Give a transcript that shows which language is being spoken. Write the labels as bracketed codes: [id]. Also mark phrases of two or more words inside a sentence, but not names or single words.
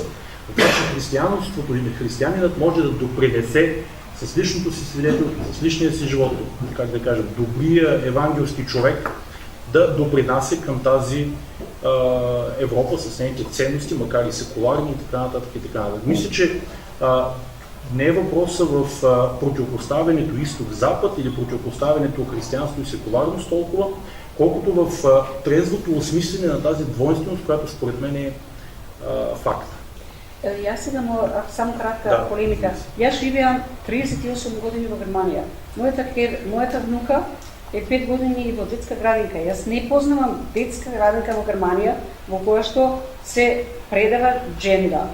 [bg] Това, че християнството или християнинът може да допринесе с личното си свидетелство, с личния си живот, как да кажем, добрия евангелски човек да допринася към тази Европа с нейните ценности, макар и секуларни и така нататък и така нататък. Мисля, че не е въпроса в противопоставянето изток-запад или противопоставянето християнство и секуларност толкова, колкото в трезвото осмислене на тази двойственост, която според мен е факт. [mk] Јас сега само кратка полемика. Јас живеам 38 години во Германија. Мојата внука е 5 години во детска градинка. Јас не познавам детска градинка во Германија во која што се предава джендер.